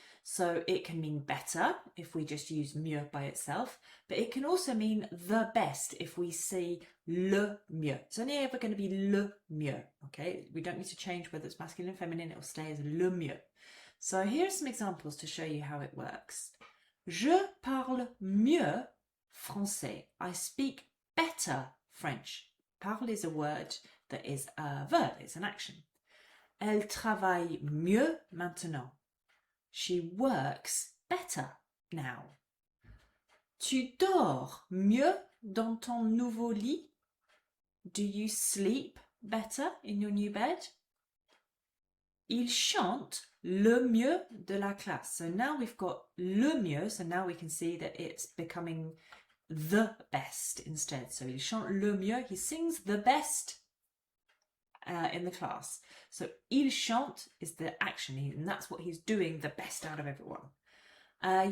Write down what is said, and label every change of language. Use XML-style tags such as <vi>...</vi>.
<en>So it can mean better if we just use mieux by itself, but it can also mean the best if we say le mieux. It's only ever going to be le mieux, okay? We don't need to change whether it's masculine or feminine, it'll stay as le mieux. So here are some examples to show you how it works.</en> <fr>Je parle mieux français.</fr> <en>I speak better French. Parle is a word that is a verb, it's an action.</en> <fr>Elle travaille mieux maintenant.</fr> <en>She works better now.</en> <fr>Tu dors mieux dans ton nouveau lit?</fr> <en>Do you sleep better in your new bed?</en> <fr>Il chante le mieux de la classe.</fr> <en>So now we've got le mieux, so now we can see that it's becoming the best instead. So</en> <fr>il chante le mieux,</fr> <en>he sings the best in the class. So</en> <fr>il chante</fr> <en>is the action, and that's what he's doing the best out of everyone.</en>